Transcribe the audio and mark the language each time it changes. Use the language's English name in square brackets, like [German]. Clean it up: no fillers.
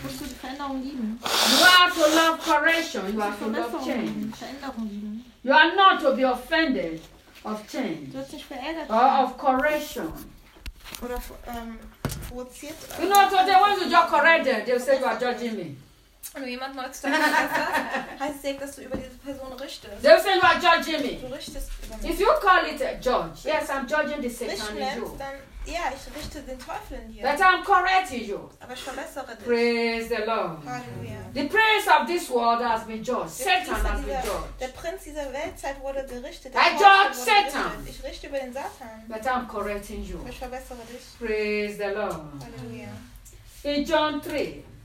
[English] You are to love correction. You are to love change. You are not to be offended of change or of correction. You know, today when you just correct them, they'll say you are judging me. [German] Wenn jemand neu zu deinem Leben heißt es direkt, dass du über diese Person richtest. [English] They say you are judging me. [German] Du richtest über mich. [English] If you call it a judge, yes, I'm judging the Satan [German] richten, [English] in you. [German] Dann, ja, ich richte den Teufel in dir. [English] But I'm correcting you. [German] Aber ich verbessere dich. [English] Praise the Lord. Halleluja. The prince of this world has been judged. Satan has been judged. [German] Der Prinz dieser Weltzeit wurde gerichtet. [English] I judge Satan. [German] Ich richte über den Satan. [English] But I'm correcting you. [German] Ich verbessere dich. [English] Praise the Lord. Halleluja. In John 3.